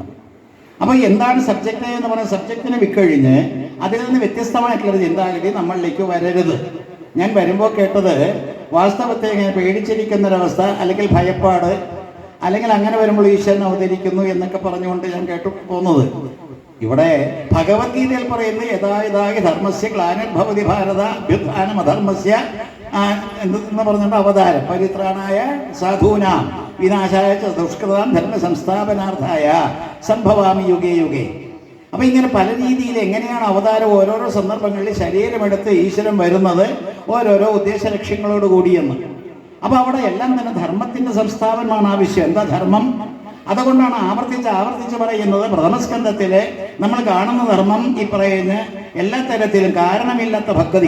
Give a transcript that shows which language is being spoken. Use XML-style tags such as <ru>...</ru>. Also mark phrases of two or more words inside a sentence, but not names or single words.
<ml>അപ്പോൾ എന്താണ് സബ്ജക്റ്റ് എന്ന് പറയുന്ന സബ്ജക്റ്റിനെ വിക്കഴിഞ്ഞ് അതിൽ നിന്ന് വ്യത്യസ്തമായിട്ടുള്ളൊരു ചിന്താഗതി നമ്മളിലേക്ക് വരരുത്. ഞാൻ വരുമ്പോൾ കേട്ടത് വാസ്തവത്തെ ഇങ്ങനെ പേടിച്ചിരിക്കുന്നൊരവസ്ഥ, അല്ലെങ്കിൽ ഭയപ്പാട്, അല്ലെങ്കിൽ അങ്ങനെ വരുമ്പോൾ ഈശ്വരൻ അവതരിക്കുന്നു എന്നൊക്കെ പറഞ്ഞുകൊണ്ട് ഞാൻ കേട്ടു പോകുന്നത്. ഇവിടെ ഭഗവത്ഗീതയിൽ പറയുന്നത്</ml> <sa>യഥാ ധർമ്മസ്യ ഗ്ലാനിർഭവതി ഭാരത അഭ്യുത്ഥാനം അധർമ്മസ്യ</sa> <ml>എന്ന് പറഞ്ഞിട്ട് അവതാരം</ml> <sa>പരിത്രാണായ സാധൂനാം വിനാശായ ദുഷ്കൃതാം ധർമ്മ സംസ്ഥാപനാർത്ഥായ സംഭവാമി യുഗേ യുഗേ.</sa> <ml>അപ്പം ഇങ്ങനെ പല രീതിയിൽ എങ്ങനെയാണ് അവതാരം ഓരോരോ സന്ദർഭങ്ങളിൽ ശരീരമെടുത്ത് ഈശ്വരൻ വരുന്നത് ഓരോരോ ഉദ്ദേശ ലക്ഷ്യങ്ങളോട് കൂടിയെന്ന്. അപ്പോൾ അവിടെ എല്ലാം തന്നെ ധർമ്മത്തിൻ്റെ സംസ്ഥാപനമാണ് ആവശ്യം. എന്താ ധർമ്മം? അതുകൊണ്ടാണ് ആവർത്തിച്ച് പറയുന്നത് പ്രഥമസ്കന്ധത്തിൽ നമ്മൾ കാണുന്ന ധർമ്മം ഈ പറയുന്ന എല്ലാ തരത്തിലും കാരണമില്ലാത്ത ഭക്തി.</ml>